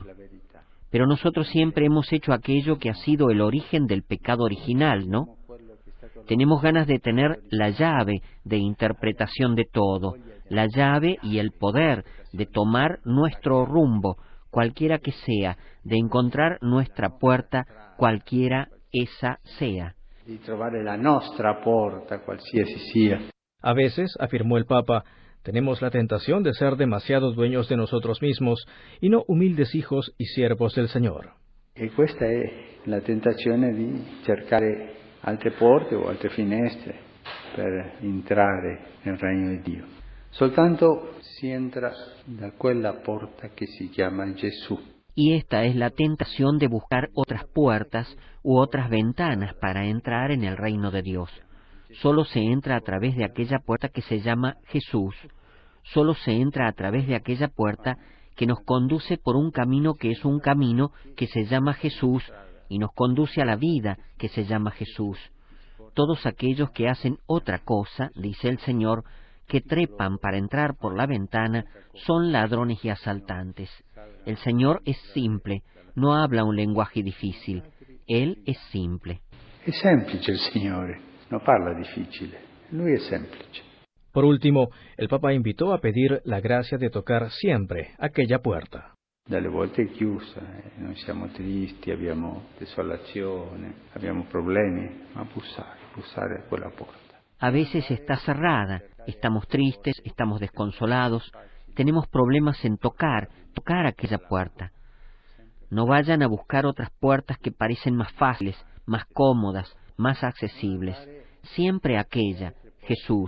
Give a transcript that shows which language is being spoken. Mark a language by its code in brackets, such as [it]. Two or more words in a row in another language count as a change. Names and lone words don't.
[es] Pero nosotros siempre hemos hecho aquello que ha sido el origen del pecado original, ¿no? Tenemos ganas de tener la llave de interpretación de todo, la llave y el poder de tomar nuestro rumbo, cualquiera que sea, de encontrar nuestra puerta, cualquiera esa sea. [it] Di trovare la nostra porta, qualsiasi sia. [es] A veces, afirmó el Papa, tenemos la tentación de ser demasiado dueños de nosotros mismos y no humildes hijos y siervos del Señor. [it] E questa è la tentazione di cercare altre porte o altre finestre per entrare nel regno di Dio. Soltanto si entra da quella porta che si chiama Gesù. [es] Y esta es la tentación de buscar otras puertas u otras ventanas para entrar en el reino de Dios. Solo se entra a través de aquella puerta que se llama Jesús. Solo se entra a través de aquella puerta que nos conduce por un camino que es un camino que se llama Jesús y nos conduce a la vida que se llama Jesús. Todos aquellos que hacen otra cosa, dice el Señor, que trepan para entrar por la ventana, son ladrones y asaltantes. El Señor es simple, no habla un lenguaje difícil. Él es simple. [it] È semplice il Signore, non parla difficile. Lui è semplice. [es] Por último, el Papa invitó a pedir la gracia de tocar siempre aquella puerta. [it] Dalle volte è chiusa, noi siamo tristi, abbiamo desolazione, abbiamo problemi, ma bussare a quella porta. [es] A veces está cerrada, estamos tristes, estamos desconsolados, tenemos problemas en tocar aquella puerta. No vayan a buscar otras puertas que parecen más fáciles, más cómodas, más accesibles. Siempre aquella, Jesús.